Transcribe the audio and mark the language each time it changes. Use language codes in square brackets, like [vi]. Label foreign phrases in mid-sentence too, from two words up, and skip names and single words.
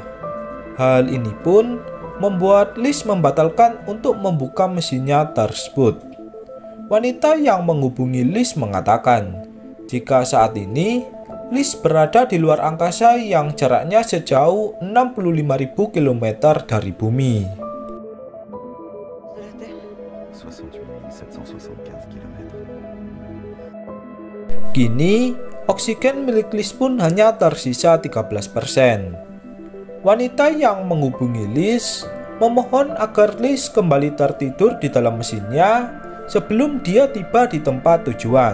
[id] Hal ini pun membuat Liz membatalkan untuk membuka mesinnya tersebut. Wanita yang menghubungi Liz mengatakan, jika saat ini Liz berada di luar angkasa yang jaraknya sejauh 65.000 km dari bumi. [fr] De la Terre? 68 775 km. [id] Kini, oksigen milik Liz pun hanya tersisa 13%. Wanita yang menghubungi Liz memohon agar Liz kembali tertidur di dalam mesinnya sebelum dia tiba di tempat tujuan.